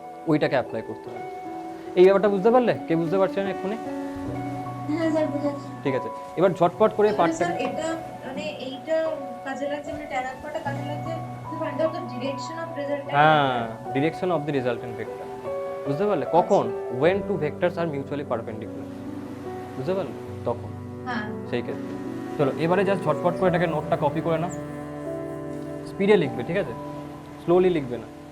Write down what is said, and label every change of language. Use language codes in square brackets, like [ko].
[bn] ওইটাকে অ্যাপ্লাই করতে হবে। এই ব্যাপারটা বুঝতে পারলে? কে বুঝতে পারছে না এক্ষুনি? হ্যাঁ স্যার বুঝেছি। ঠিক আছে, এবার ঝটপট করে পার্টটা। স্যার এটা মানে এইটা কাজে লাগছে, মানে ট্যান আলফাটা কাজে লাগছে [en] To find out the direction of result. [bn] হ্যাঁ, direction of the resultant vector, বুঝতে পারলে? কখন? [en] when two vectors are mutually perpendicular, [bn] বুঝতে পারলে? তখন হ্যাঁ সেই ক্ষেত্রে। চলো এবারে জাস্ট ঝটপট করে এটাকে নোটটা কপি করে নাও, স্পিডে লিখবে, ঠিক আছে? স্লোলি লিখবে না।